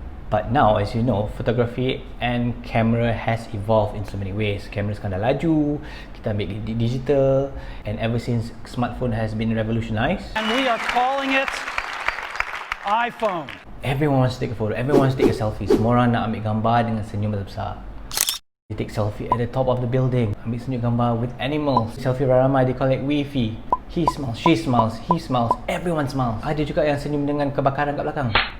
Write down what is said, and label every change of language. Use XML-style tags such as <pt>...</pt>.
<en>But now, as you know, photography and camera has evolved in so many ways.</en> <ms>Kamera sekarang dah laju, kita ambil digital,</ms> <en>and ever since smartphone has been revolutionized, and we are calling it iPhone. Everyone wants to take a photo, everyone wants to take a selfie.</en> <ms>Semua orang nak ambil gambar dengan senyum besar.</ms> <en>They take selfie at the top of the building.</en> <ms>Ambil senyum gambar</ms> <en>with animals.</en> <ms>Selfie ramai,</ms> <en>they call it Wi-Fi. He smiles, she smiles, he smiles, everyone smiles.</en> <ms>Ada juga yang senyum dengan kebakaran kat belakang.</ms>